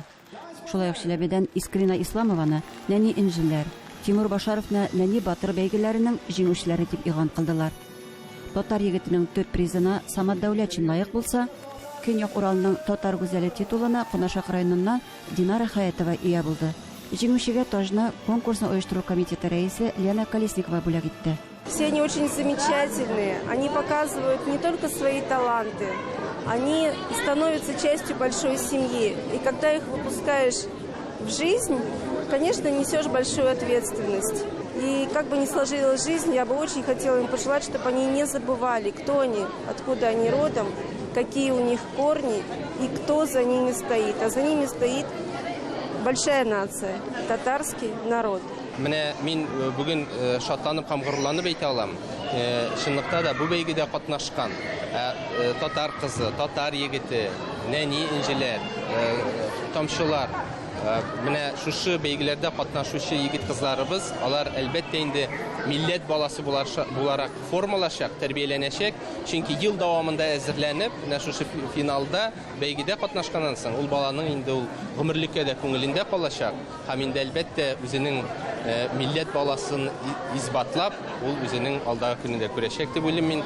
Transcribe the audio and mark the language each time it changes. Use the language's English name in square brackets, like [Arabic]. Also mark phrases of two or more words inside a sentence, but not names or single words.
[Tatar] Шулай ук Шиләбедән Искрина Исламованы нәни инҗеләр, Тимур Башаровны нәни батыр бәйгеләренең җиңүчеләре дип игълан кылдылар. Татар егетенең төп призына Самат Дәүләтшин лаек булса, Көньяк Уралның татар гүзәле титулына Кунашак районыннан Динара Хаятова ия булды. Җиңүчегә тажны конкурсны оештыру комитеты рәисе Лена Колесникова бүләк итте. [Russian] Все они очень замечательные. Они показывают не только свои таланты, они становятся частью большой семьи. И когда их выпускаешь в жизнь, конечно, несешь большую ответственность. И как бы ни сложилась жизнь, я бы очень хотела им пожелать, чтобы они не забывали, кто они, откуда они родом, какие у них корни и кто за ними стоит. А за ними стоит большая нация, татарский народ. [Tatar] Менә мин бүген шатланып һәм горурланып әйтә алам. Чынлыкта да бу бәйгедә катнашкан татар кызы, татар егете, нәни инҗеләр, тамчылар, менә шушы бәйгеләрдә катнашучы егет кызларыбыз, алар әлбәттә инде милләт баласы буларак формалашак, тәрбияләнәчәк, чөнки ел дәвамында әзерләнеп, менә шушы финалда бәйгедә катнашканнан соң ул баланың инде ул гомерлеккә дә күңелендә калачак, һәм инде әлбәттә үзенең милләт баласын избатлап, ул үзенең алдагы көнендә күрәчәк дип уйлыйм мин.